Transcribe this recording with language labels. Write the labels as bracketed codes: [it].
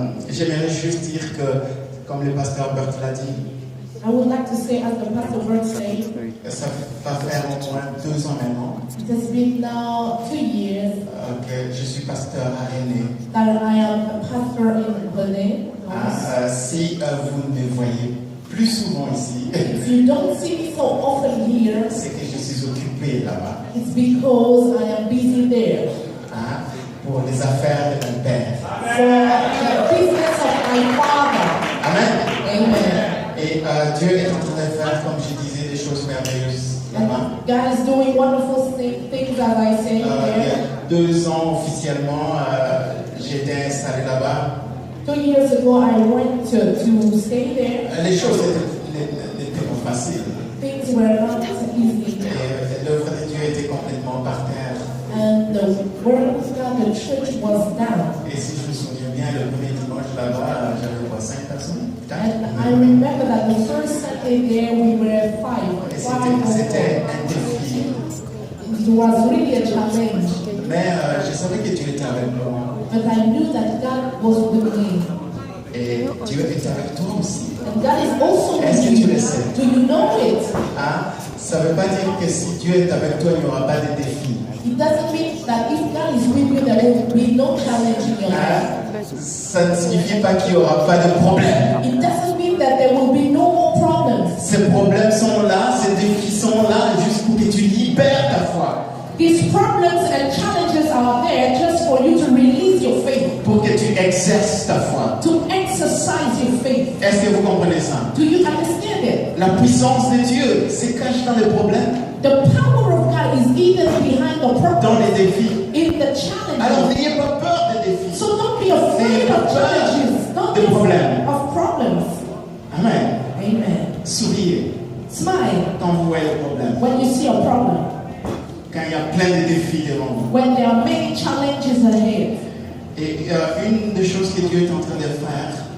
[fr] J'aimerais juste dire que, comme le pasteur Bert l'a dit, [en] I would like to say, as the Pastor Bert said, [fr] ça va faire au moins 2 ans maintenant [en] it has been now 2 years [fr] que je suis pasteur à René. [en] that I am a pastor in Benin. [fr] Si vous ne me voyez plus souvent ici, [en] If you don't see me so often here, [fr] c'est que je suis occupé là-bas [en] it's because I am busy there. [fr] Pour les affaires de mon père. [en] For the business of my father. [fr] Amen. [en] Amen. [fr] Et Dieu est en train de faire, comme je disais, des choses merveilleuses là-bas. [en] God is doing wonderful things, as I say [fr] Il y [en] there. [fr] a 2 ans officiellement, j'étais installé là-bas. [en] 2 years ago, I went to stay there. [fr] Les choses n'étaient pas faciles. [en] Things were not easy. [fr] Et l'œuvre de Dieu était complètement par terre. [en] And the word of God, the church was down. [fr] Et si je me souviens bien, le premier dimanche là-bas, j'avais 5 personnes. [en] And I remember that the first Sunday there we were 5. [fr] Et c'était un défi. [en] It was really a challenge. [fr] Mais je savais que Dieu était avec moi. [en] But I knew that God was with me. [fr] Et Dieu est avec toi aussi. [en] And God is also [fr] Est-ce que [en] with [fr] tu [en] you. [fr] le sais? [en] Do you know it? [fr] Ça ne veut pas dire que si Dieu est avec toi, il n'y aura pas de défis. [en] It doesn't mean that if God is with you, there will be no challenge in your life. [fr] Ça ne signifie pas qu'il n'y aura pas de problème. [en] It doesn't mean that there will be no more problems. [fr] Ces problèmes sont là, ces défis sont là, juste pour que tu libères ta foi. [en] These problems and challenges are there just for you to release your faith. [fr] Pour que tu exerces ta foi. [en] To exercise your faith. [fr] Est-ce que vous comprenez ça? [en] Do you understand it? [fr] La puissance de Dieu se cache dans les problèmes. [en] The power of God is even behind the problem. [fr] Dans les défis. [en] In the challenges. [fr] Alors n'ayez pas peur des défis. [en] So don't be afraid of challenges. Don't be afraid of problems. [fr] Amen. [en] Amen. [fr] Souriez. [en] Smile. [fr] Quand vous voyez le problème. [en] When you see a problem. [fr] Quand il y a plein de défis devant vous. [en] When there are many challenges ahead. [fr] Et une des choses que Dieu est en train de faire.